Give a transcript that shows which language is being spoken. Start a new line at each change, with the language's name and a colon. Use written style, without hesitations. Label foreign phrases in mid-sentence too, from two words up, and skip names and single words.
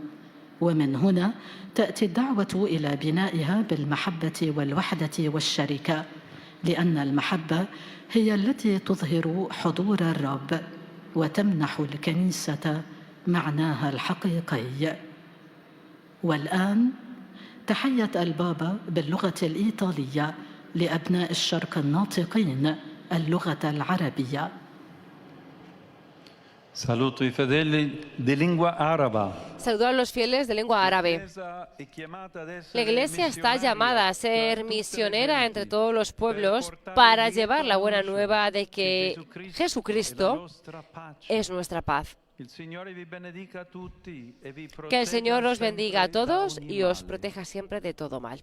Arabic: ومن هنا تأتي الدعوة إلى بنائها بالمحبة والوحدة والشركة، لأن المحبة هي التي تظهر حضور الرب وتمنح الكنيسة معناها الحقيقي. والآن تحية البابا باللغة الإيطالية لأبناء الشرق الناطقين اللغة العربية.
Italian: Saluto i fedeli di lingua araba.
Spanish: Saludo a los fieles de lengua árabe. La Iglesia está llamada a ser misionera entre todos los pueblos para llevar la buena nueva de que Jesucristo es nuestra paz. Que el Señor os bendiga a todos y os proteja siempre de todo mal.